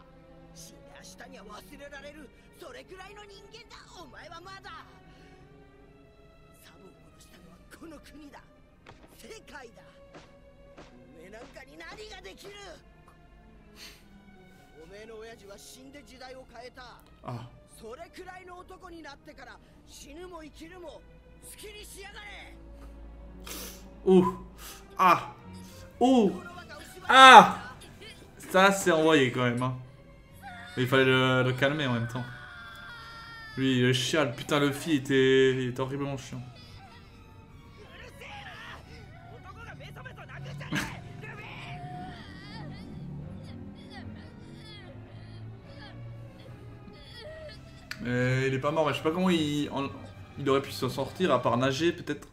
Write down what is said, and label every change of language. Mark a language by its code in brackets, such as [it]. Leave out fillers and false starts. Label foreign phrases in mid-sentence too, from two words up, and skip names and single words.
[ja] 死んで明日には忘れられる、それくらいの人間だお前は。まだサボを殺したのはこの国だ、世界だ。おめえなんかに何ができる。おめえの親父は死んで時代を変えた。あ、それくらいの男になってから死ぬも生きるも好きにしやがれ。 [fr] ouh, ah, ouh, ah, ça c'est envoyé quand même. Hein. Mais il fallait le calmer en même temps. Lui, le chial, putain, Luffy il était horriblement chiant. Mais il est pas mort, mais je sais pas comment il aurait pu s'en sortir à part nager peut-être.